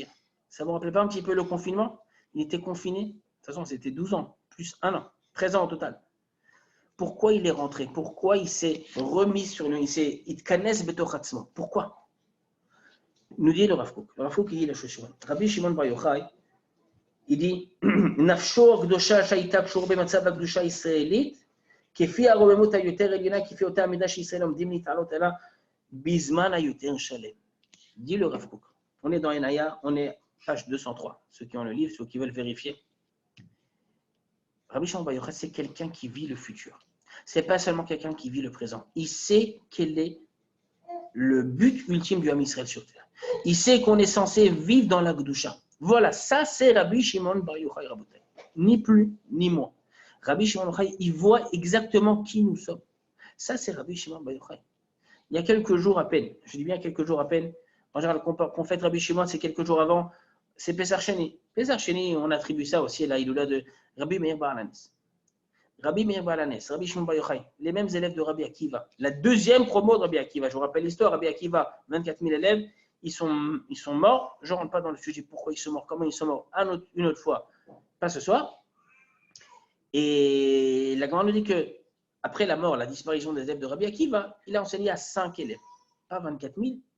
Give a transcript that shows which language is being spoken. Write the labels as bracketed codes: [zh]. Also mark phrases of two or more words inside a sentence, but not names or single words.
[fr] Ça vous rappelle pas un petit peu le confinement? Il était confiné, de toute façon c'était 12 ans, plus 1 an, 13 ans au total. Pourquoi il est rentré? Pourquoi il s'est remis sur lui? Il connaît betochatzmo. Pourquoi? Nous dit le Rav Kook. Le Rav Kook, il dit la chose suivante. [he] Rabbi Shimon Bar Yochai, [fr] il dit [he] נפשו הקדושה שהייתה קשורה במצב הקדושה הישראלית כפי הרוממות היותר עליונה כפי אותה עמידה שישראל עומדים להתעלות אלא בזמן היותר שלם. [fr] Dit le Rav Kook. On est dans Enaya, on est page 203. Ceux qui ont le livre, ceux qui veulent vérifier. Rabbi Shimon Bar Yochai, c'est quelqu'un qui vit le futur. Ce n'est pas seulement quelqu'un qui vit le présent. Il sait quel est le but ultime du [he] עם ישראל [fr] sur terre. Il sait qu'on est censé vivre dans la Gdusha. Voilà, ça c'est Rabbi Shimon Bar Yochai, Rabotai. Ni plus, ni moins. Rabbi Shimon Bar Yochai, il voit exactement qui nous sommes. Ça c'est Rabbi Shimon Bar Yochai. Il y a quelques jours à peine, je dis bien quelques jours à peine, en général, qu'on fête Rabbi Shimon, c'est quelques jours avant, c'est [he] פסח שני. [fr] Pesach Sheni, on attribue ça aussi à la Hiloula de Rabbi Meir Bar Alanes. Rabbi Meir Bar Alanes, Rabbi Shimon Bar Yochai, les mêmes élèves de Rabbi Akiva. La deuxième promo de Rabbi Akiva. Je vous rappelle l'histoire, Rabbi Akiva, 24 000 élèves, ils sont morts. Je ne rentre pas dans le sujet pourquoi ils sont morts, comment ils sont morts, une autre fois, pas ce soir. Et la Gemara nous dit que après la mort, la disparition des élèves de Rabbi Akiva, il a enseigné à 5 élèves, pas 24 000.